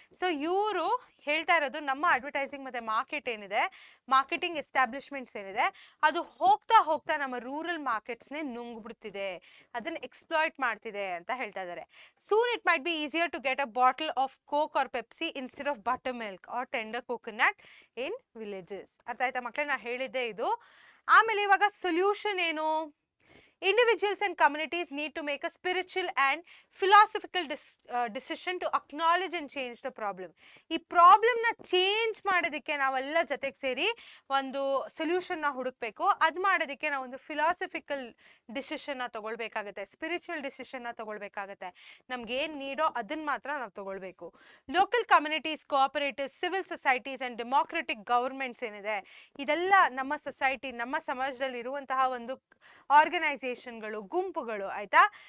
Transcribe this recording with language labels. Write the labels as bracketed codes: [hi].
[kn] So ಇವರು ಹೇಳ್ತಾ ಇರೋದು, ನಮ್ಮ ಅಡ್ವರ್ಟೈಸಿಂಗ್ ಮತ್ತು ಮಾರ್ಕೆಟ್ ಏನಿದೆ, ಮಾರ್ಕೆಟಿಂಗ್ ಎಸ್ಟಾಬ್ಲಿಷ್ಮೆಂಟ್ಸ್ ಏನಿದೆ, ಅದು ಹೋಗ್ತಾ ಹೋಗ್ತಾ ನಮ್ಮ ರೂರಲ್ ಮಾರ್ಕೆಟ್ಸ್ನೇ ನುಂಗ್ಬಿಡ್ತಿದೆ, ಅದನ್ನು ಎಕ್ಸ್ಪ್ಲಾಯ್ಟ್ ಮಾಡ್ತಿದೆ ಅಂತ ಹೇಳ್ತಾ ಇದ್ದಾರೆ. [en] Soon it might be easier to get a bottle of Coke or Pepsi instead of butter milk or tender coconut in villages. [kn] ಅರ್ಥ ಆಯ್ತಾ ಮಕ್ಕಳೇ? ನಾನು ಹೇಳಿದ್ದೆ ಇದು. ಆಮೇಲೆ ಇವಾಗ ಸೊಲ್ಯೂಷನ್ ಏನು? [en] Individuals and communities need to make a spiritual and philosophical decision to acknowledge and change the problem. [kn] ಈ ಪ್ರಾಬ್ಲಮ್ನ ಚೇಂಜ್ ಮಾಡೋದಕ್ಕೆ ನಾವೆಲ್ಲ ಜೊತೆಗೆ ಸೇರಿ ಒಂದು ಸೊಲ್ಯೂಷನ್ನ ಹುಡುಕಬೇಕು. ಅದು ಮಾಡೋದಕ್ಕೆ ನಾವು ಒಂದು ಫಿಲಾಸಫಿಕಲ್ ಡಿಸಿಷನ್ನ ತಗೊಳ್ಬೇಕಾಗತ್ತೆ, ಸ್ಪಿರಿಚುವಲ್ ಡಿಸಿಷನ್ನ ತಗೊಳ್ಬೇಕಾಗತ್ತೆ. ನಮ್ಗೆ ಏನು ನೀಡೋ ಅದನ್ನು ಮಾತ್ರ ನಾವು ತಗೊಳ್ಬೇಕು. Local communities, cooperatives, civil societies and democratic governments ಏನಿದೆ, ಇದೆಲ್ಲ ನಮ್ಮ ಸೊಸೈಟಿ, ನಮ್ಮ ಸಮಾಜದಲ್ಲಿ ಇರುವಂತಹ ಒಂದು ಆರ್ಗನೈಸೇಷನ್ಗಳು, ಗುಂಪುಗಳು, ಆಯಿತಾ?